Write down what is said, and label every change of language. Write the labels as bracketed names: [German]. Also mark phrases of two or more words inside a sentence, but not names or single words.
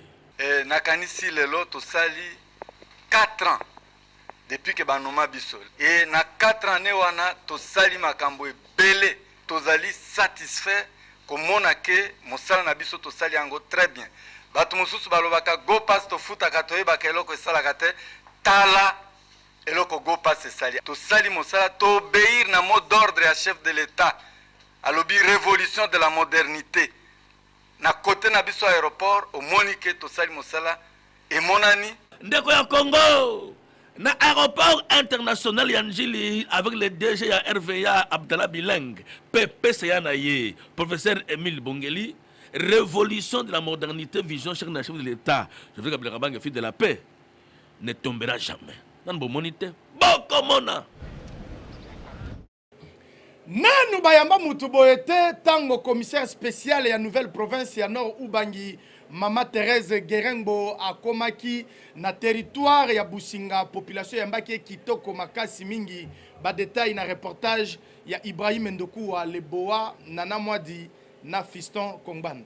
[Lingala] nakanisi lelo tosali 4 [French] ans depuis que [Lingala] banoma biso et na 4 années wana tosali makambo ebele tozali satisfait komona ke mosala na biso tosali yango [French] très bien [Lingala] bato mosusu balobaka [English] go pass [Lingala] tofutaka toyebaka eloko esalaka te tala eloko [English] go pass [Lingala] esali tosali mosala toobéir na [French] mot d'ordre [Lingala] ya [French] chef de l'état [Lingala] alobi [French] révolution de la modernité [Lingala] na côté na biso aéroport omoni ke tosali mosala emonani ndeko ya Congo na [French] aéroport international ya Njili avec le DG ya RVA Abdallah Bileng PPCA [Lingala] na ye [French] professeur Emile Bongeli révolution de la modernité vision chef de l'état je veux que Kabanga fils de la paix ne tombera jamais [Lingala] nan bo monité bokomona nanu bayamba mutu boyete tango [French] commissaire spécial [Lingala] ya [French] nouvelle province [Lingala] ya Nord Ubangi Mama Thérèse Guerengbo akomaki na territoire ya Businga population yambaki kitoko makasi mingi ba détail na reportage ya Ibrahim Ndoku wa Leboa Nana Mwadi na Fiston Kongbanda.